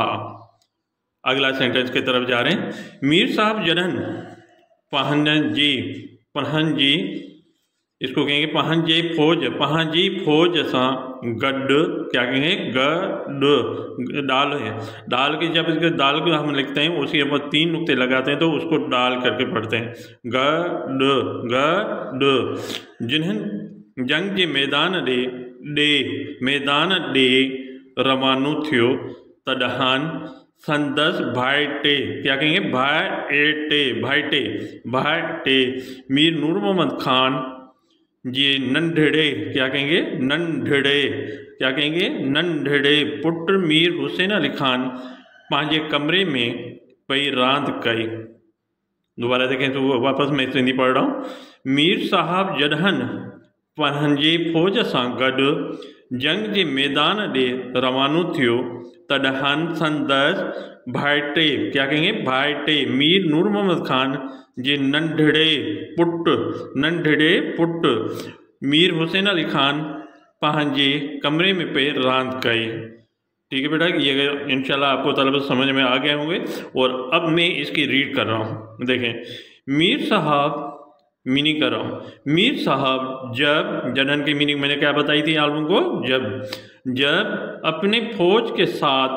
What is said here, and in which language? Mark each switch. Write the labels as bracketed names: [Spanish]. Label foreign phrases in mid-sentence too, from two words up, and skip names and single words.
[Hindi] अगला सेंटेंस की तरफ जा रहे हैं। मीर साहब [Sindhi] जडन पहनजी, [Hindi] इसको कहेंगे [Sindhi] पहनजी फौज सा गड, [Hindi] क्या कहेंगे, गड डाल है, डाल के जब इसके दाल को हम लिखते हैं उसके ऊपर 3 नुक्ते लगाते हैं तो उसको डाल करके पढ़ते हैं, [Sindhi] गड। जिन्हनि जंग के मैदान ॾे रवानो थियो तडहान संदस भाईटे, [Hindi] क्या कहेंगे, [Sindhi] भाईटे मीर नूर मोहम्मद खान जी नंढड़े, [Hindi] क्या कहेंगे, नंढड़े, क्या कहेंगे, [Sindhi] नंढड़े पुट मीर हुसैन अली खान पांजे कमरे में पई रांद कई। [Hindi] दोबारा देखें तो वापस मैं सिंधी पढ़ रहा हूँ। [Sindhi] मीर साहब जडहन पंहिंजे फौज सां गॾु जंग जे मैदान ॾे रवानो थियो तडहन संदसि भाइटे, [Hindi] क्या कहेंगे, [Sindhi] भाइटे मीर नूर मोहम्मद खान जे नंढड़े पुट मीर हुसैन अली खान पंहिंजे कमरे में पे रांद कई। [Hindi] ठीक है बेटा, ये इंशाल्लाह आपको तलब समझ में आ गए होंगे। और अब मैं इसकी रीड कर रहा हूँ। देखें, मीर साहब, मीनिंग कर रहा हूँ। मीर साहब जब, जडहन की मीनिंग मैंने क्या बताई थी आप लोगों को, जब अपने फौज के साथ,